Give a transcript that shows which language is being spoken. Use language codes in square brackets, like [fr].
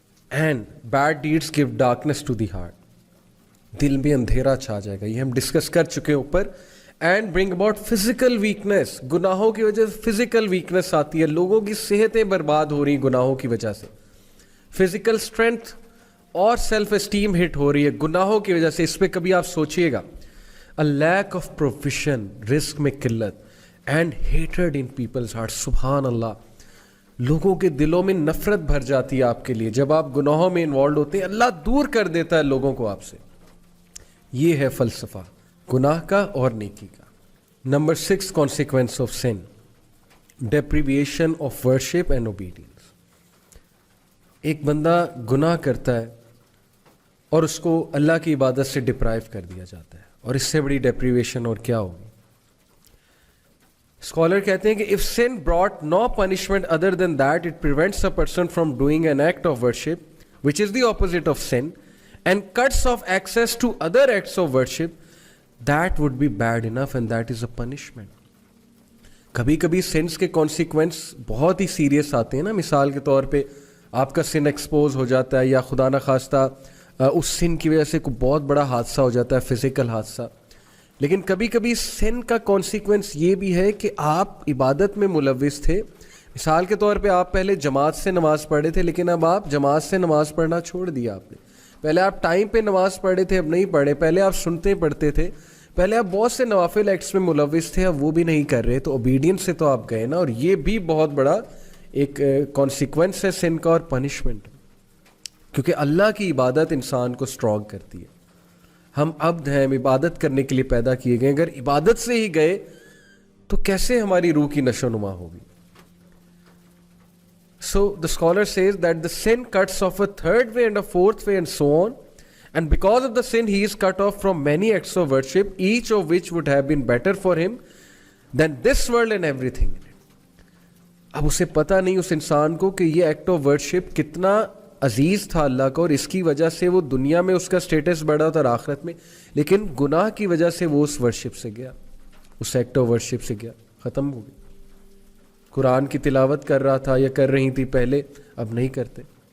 [en] and bad deeds give darkness to the heart, [ur] دل میں اندھیرا چھا جائے گا. یہ ہم ڈسکس کر چکے ہیں اوپر. [en] and bring about physical weakness, [ur] گناہوں کی وجہ سے فزیکل ویکنیس آتی ہے, لوگوں کی صحتیں برباد ہو رہی ہیں گناہوں کی وجہ سے. فزیکل اسٹرینتھ اور سیلف اسٹیم ہٹ ہو رہی ہے گناہوں کی وجہ سے. اس پہ کبھی آپ سوچئے گا. [en] A lack of provision, [ur] رزق میں قلت, [en] and hatred in people's hearts. [ur] سبحان اللہ, لوگوں کے دلوں میں نفرت بھر جاتی ہے آپ کے لیے جب آپ گناہوں میں انوالوڈ ہوتے ہیں. اللہ دور کر دیتا ہے لوگوں کو آپ سے. یہ ہے فلسفہ گناہ کا اور نیکی کا. [en] Number 6, consequence of sin, deprivation of worship and obedience. [ur] ایک بندہ گناہ کرتا ہے اور اس کو اللہ کی عبادت سے ڈپرائیو کر دیا جاتا ہے, اور اس سے بڑی ڈیپریویشن اور کیا ہوگی. اسکالر کہتے ہیں کہ [en] if sin brought no punishment other than that, it prevents a person from doing an act of worship, which is the opposite of sin, and cuts off access to other acts of worship, that would be bad enough, and that is a punishment. [ur] کبھی کبھی since کے consequence بہت ہی serious آتے ہیں نا. مثال کے طور پہ آپ کا سن ایکسپوز ہو جاتا ہے, یا خدا نخواستہ اس سن کی وجہ سے کوئی بہت بڑا حادثہ ہو جاتا ہے, فزیکل حادثہ. لیکن کبھی کبھی سن کا کانسیکوینس یہ بھی ہے کہ آپ عبادت میں ملوث تھے. مثال کے طور پہ آپ پہلے جماعت سے نماز پڑھے تھے, لیکن اب آپ جماعت سے نماز پڑھنا چھوڑ دیا آپ نے. پہلے آپ ٹائم پہ نماز پڑھے تھے, اب نہیں پڑھے. پہلے آپ سنتے پڑھتے تھے, پہلے آپ بہت سے نوافل ایکٹس میں ملوث تھے, اب وہ بھی نہیں کر رہے. تو اوبیڈینس سے تو آپ گئے نا, اور یہ بھی بہت بڑا ایک کانسیکوینس ہے سن کا اور پنشمنٹ, کیونکہ اللہ کی عبادت انسان کو اسٹرانگ کرتی ہے. ہم عبد ہیں, ہم عبادت کرنے کے لیے پیدا کیے گئے. اگر عبادت سے ہی گئے تو کیسے ہماری روح کی نشو نما ہوگی. [en] So the scholar says that the sin cuts off a third way and a fourth way and so on, and because of the sin he is cut off from many acts of worship, each of which would have been better for him than this world and everything in it. [ur] اب اسے پتہ نہیں اس انسان کو کہ یہ act of worship کتنا عزیز تھا اللہ کا, اور اس کی وجہ سے وہ دنیا میں اس کا سٹیٹس بڑھا تھا اور آخرت میں, لیکن گناہ کی وجہ سے وہ اس ورشپ سے گیا, اس ایکٹ آف ورشپ سے گیا, ختم ہو گیا. قرآن کی تلاوت کر رہا تھا یا کر رہی تھی پہلے, اب نہیں کرتے.